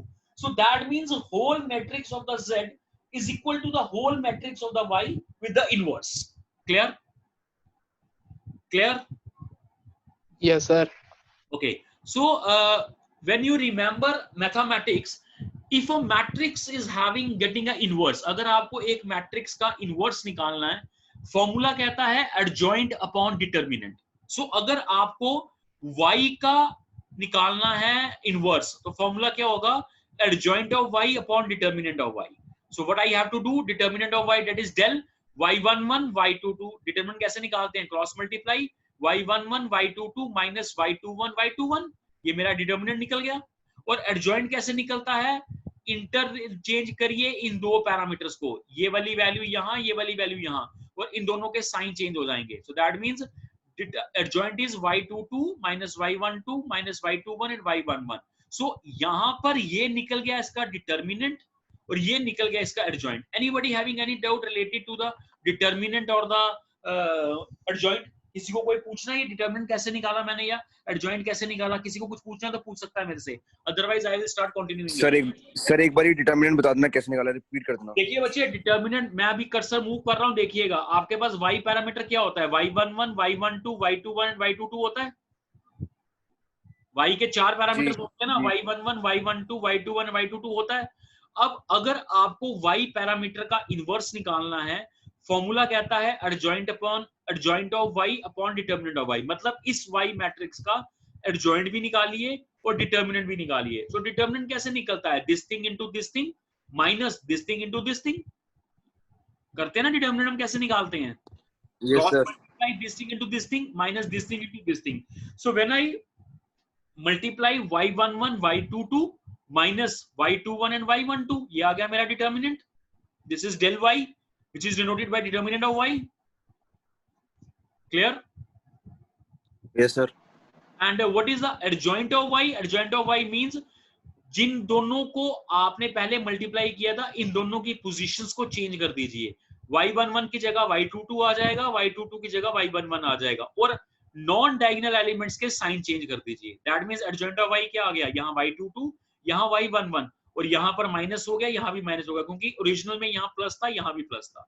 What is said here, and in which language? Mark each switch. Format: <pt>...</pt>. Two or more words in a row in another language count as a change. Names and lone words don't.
<en>So that means the whole matrix of the Z is equal to the whole matrix of the Y with the inverse. Clear? Clear? Yes, sir. Okay, so when you remember mathematics, if a matrix is getting a inverse,</en> <hi>अगर आपको एक मैट्रिक्स का इनवर्स निकालना है, फॉर्मूला कहता है</hi> <en>adjoint upon determinant.</en> <hi>So अगर आपको y का निकालना है इनवर्स, तो फॉर्मूला क्या होगा?</hi> <en>Adjoint of y upon determinant of y. So what I have to do, determinant of y, that is del y11 y22.</en> <hi>determinant कैसे निकालते हैं?</hi> <en>cross multiply</en> <hi>y11 y22 minus y21 y21, ये मेरा डिटर्मिनेंट निकल गया. और एडजॉइंट कैसे निकलता है? इंटरचेंज करिए इन दो पैरामीटर्स को, ये वाली वैल्यू यहाँ, ये वाली वैल्यू यहाँ, और इन दोनों के</hi> <en>sign change</en> <hi>हो जाएंगे.</hi> <en>so that means adjoint is y22 minus y12 minus y21 and y11.</en> <hi>सो यहाँ पर ये निकल गया इसका डिटर्मिनेंट और ये निकल गया इसका एडजॉइंट.</hi> <en>anybody having any doubt related to the determinant और the adjoint?</en> <hi>किसी को कोई पूछना है डिटरमिनेंट कैसे निकाला मैंने या एडजॉइंट कैसे निकाला? किसी को कुछ पूछना है तो पूछ सकता है मेरे से,</hi> <en>otherwise I will start continuing.</en> <hi>सर एक बार ये डिटरमिनेंट बता देना कैसे निकाला, रिपीट कर देना. देखिए बच्चे, डिटरमिनेंट मैं अभी</hi> <en>cursor move</en> <hi>कर रहा हूं, देखिएगा आपके पास y पैरामीटर क्या होता है? y11 y12 y21 and y22 होता है. y के चार पैरामीटर्स होते हैं ना, y11 y12 y21 y22 होता है. अब अगर आपको y पैरामीटर का इनवर्स निकालना है, फॉर्मूला कहता है</hi> <en>adjoint of y upon determinant of y.</en> <hi>मतलब इस y मैट्रिक्स का एडजॉइंट भी निकालिए और डिटर्मिनेंट भी निकालिए. सो डिटर्मिनेंट कैसे निकलता है?</hi> <en>this thing into this thing minus this thing into this thing</en> <hi>करते हैं ना. डिटर्मिनेंट हम कैसे निकालते हैं?</hi> <en>yes sir. this thing into this thing minus this thing into this thing. so when I multiply y11 y22 minus y21 and y12,</en> <hi>ये आ गया मेरा डिटर्मिनेंट.</hi> <en>दिस इज del y which is denoted by determinant of y. Clear? Yes sir. And what is the adjoint of y? Adjoint of y means</en> <hi>जिन दोनों को आपने पहले मल्टीप्लाई किया था, इन दोनों की पोजीशंस को चेंज कर दीजिए. y11 की जगह y22 आ जाएगा, y22 की जगह y11 आ जाएगा, और</hi> <en>non diagonal elements</en> <hi>के</hi> <en>sign change</en> <hi>कर दीजिए.</hi> <en>that means adjoint of y</en> <hi>क्या आ गया? यहाँ y22, यहाँ y11, और यहाँ पर माइनस हो गया, यहाँ भी माइनस होगा, क्योंकि ओरिजिनल में यहाँ प्लस था, यहाँ भी प्लस था.</hi>